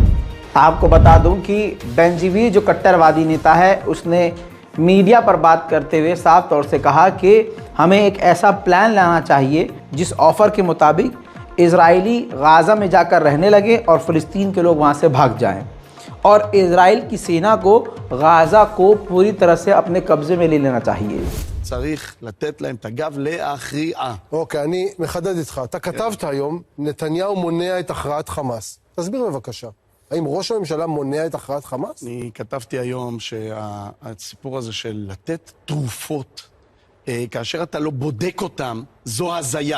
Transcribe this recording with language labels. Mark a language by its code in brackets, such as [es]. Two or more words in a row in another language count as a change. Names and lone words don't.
[hi] आपको बता दूं कि बेंजीवीर जो कट्टरवादी नेता है, उसने मीडिया पर बात करते हुए साफ तौर से कहा कि हमें एक ऐसा प्लान लाना चाहिए जिस ऑफ़र के मुताबिक इजरायली गाज़ा में जाकर रहने लगे और फ़लस्तीन के लोग वहाँ से भाग जाएं और इजराइल की सेना को गाज़ा को पूरी तरह से अपने कब्ज़े में ले लेना चाहिए। [he] צריך לתת להם את הגב להכריעה. אוקיי, אני מחדד איתך. אתה כתבת היום, נתניהו מונע את הכרעת חמאס. תסביר בבקשה. האם ראש הממשלה מונע את הכרעת חמאס? אני כתבתי היום שהסיפור הזה של לתת תרופות, כאשר אתה לא בודק אותם, זו הזיה.